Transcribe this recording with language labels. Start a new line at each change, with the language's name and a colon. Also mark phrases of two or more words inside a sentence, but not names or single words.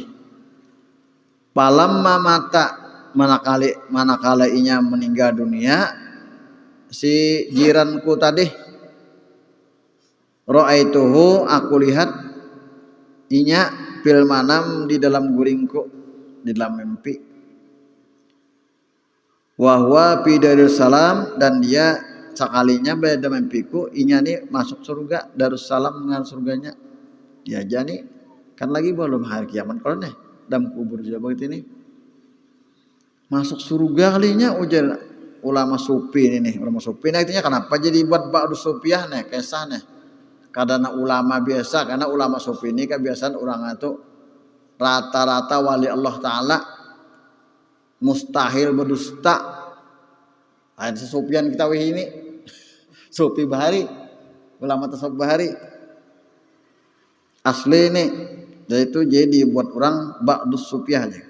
Arabic: فلما مات
Banjar: manakala inya meninggal dunia si jiranku tadi, ra'aituhu aku lihat inya
Arabic: في المنام
Banjar: di dalam guringku, di dalam mimpi.
Arabic: وهو في دار السلام,
Banjar: dan dia sekalinya pada mimpiku inya nih masuk surga, Darussalam dengan surganya. Dia aja nih kan lagi belum hari kiamat kalau nih dalam kubur juga begitu ini. Masuk surga kalinya ujar ulama sufi ini nih. Ulama sufi nah artinya kenapa jadi buat
Arabic: بعض الصوفية
Banjar: nih kisah nih.
Indonesian: Karena ulama biasa, karena ulama sufi ini kebiasaan orang itu rata-rata wali Allah Ta'ala mustahil berdusta.
Banjar: Ada sesupian kita ini sufi bahari, ulama tasawuf bahari asli ini, yaitu jadi buat orang
Arabic: بعض الصوفية
Banjar: aja.